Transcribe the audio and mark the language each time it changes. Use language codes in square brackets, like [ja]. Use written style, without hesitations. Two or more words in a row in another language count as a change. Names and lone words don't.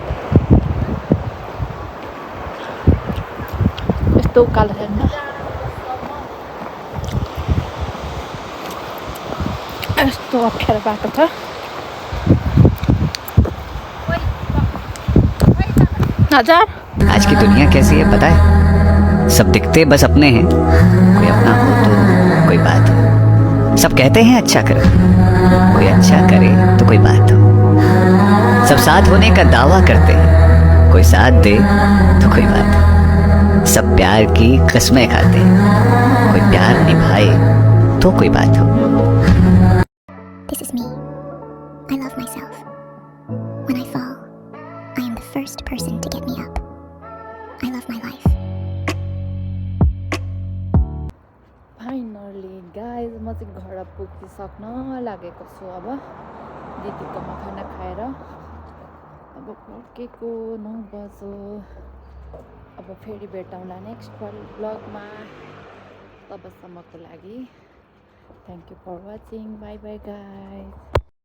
[ne] यस्तो उकालो छैन यस्तो अप्ठ्यारो बाटो छ हजार [hi] आज की दुनिया कैसी है पता है सब दिखते बस अपने हैं कोई अपना हो तो कोई बात हो सब कहते हैं अच्छा करो कोई अच्छा करे तो कोई बात हो सब साथ होने का दावा करते हैं कोई साथ दे तो कोई बात हो सब प्यार की कस्में खाते हैं कोई प्यार निभाए तो कोई बात हो [en] This is me. I love myself. When I fall, I am the first person to get me up. I love my life. finally guys [ne] म चाहिँ घर पुगिसक्न लागेको छु अब दिदीकोमा खाना खाएर अब फर्केको 9 बज्यो अब फेरि भेटौँला नेक्स्ट ब्लगमा तबसम्मको लागि [en] thank you for watching bye bye guys